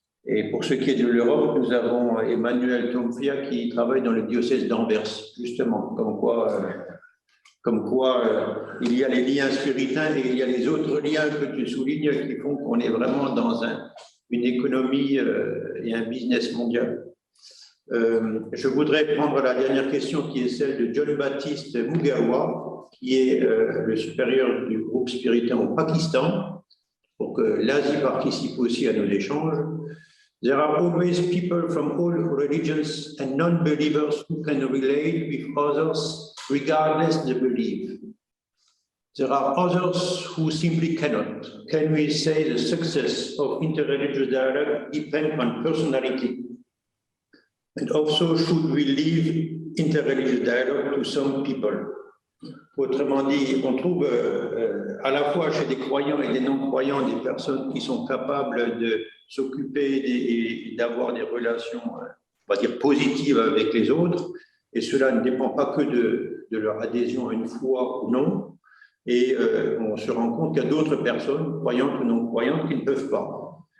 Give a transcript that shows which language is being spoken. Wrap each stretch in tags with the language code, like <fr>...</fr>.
<fr>Et pour ce qui est de l'Europe, nous avons Emmanuel Tomfia qui travaille dans le diocèse d'Anvers, justement, comme quoi il y a les liens spiritains et il y a les autres liens que tu soulignes qui font qu'on est vraiment dans une économie et un business mondial. Je voudrais prendre la dernière question qui est celle de John Baptiste Mugawa, qui est le supérieur du groupe spiritain au Pakistan, pour que l'Asie participe aussi à nos échanges.</fr> <en>There are always people from all religions and non-believers who can relate with others regardless the belief. There are others who simply cannot. Can we say the success of interreligious dialogue depends on personality? And also, should we leave interreligious dialogue to some people?</en> <fr>Autrement dit, on trouve à la fois chez des croyants et des non-croyants des personnes qui sont capables de s'occuper et d'avoir des relations, on va dire, positives avec les autres, et cela ne dépend pas que de leur adhésion à une foi ou non, et on se rend compte qu'il y a d'autres personnes, croyantes ou non-croyantes, qui ne peuvent pas.</fr>